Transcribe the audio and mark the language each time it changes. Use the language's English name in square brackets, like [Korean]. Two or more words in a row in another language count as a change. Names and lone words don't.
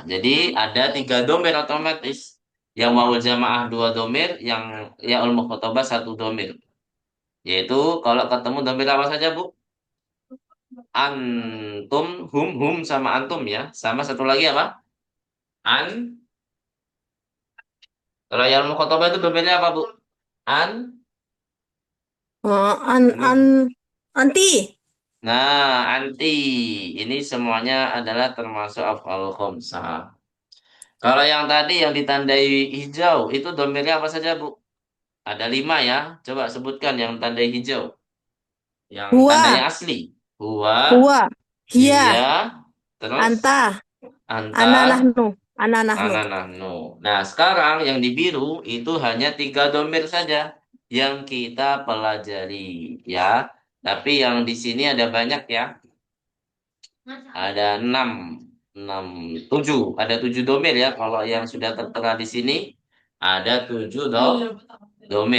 [Indonesian] Jadi ada 3 domir otomatis. Yang [Arabic] واو الجماعة [Indonesian] 2 domir, yang [Arabic] ياء المخاطبة [Indonesian] 1 domir. Yaitu kalau ketemu domir apa saja, Bu? Antum, hum sama antum ya. Sama satu lagi apa? An. Kalau [Arabic] ياء المخاطبة [Indonesian] itu domirnya apa, Bu? An. Oh, an, Ini. an, anti. Nah, anti. Ini semuanya adalah termasuk [Arabic] الأفعال الخمسة. [Indonesian] Kalau yang tadi yang ditandai hijau, itu domirnya apa saja, Bu? Ada 5 ya. Coba sebutkan yang tandai hijau. Yang tandanya Huwa, asli. Huwa, huwa, hiya, hiya, terus anta, anta, [Arabic] أنا نحن، أنا نحن. أنا، نحن. [Indonesian] Nah, sekarang yang di biru itu hanya 3 domir saja yang kita pelajari. Ya. Tapi yang di sini ada banyak ya. Ada 6, 6, 7. Ada 7 domir ya. Kalau yang sudah tertera di sini ada 7 domir.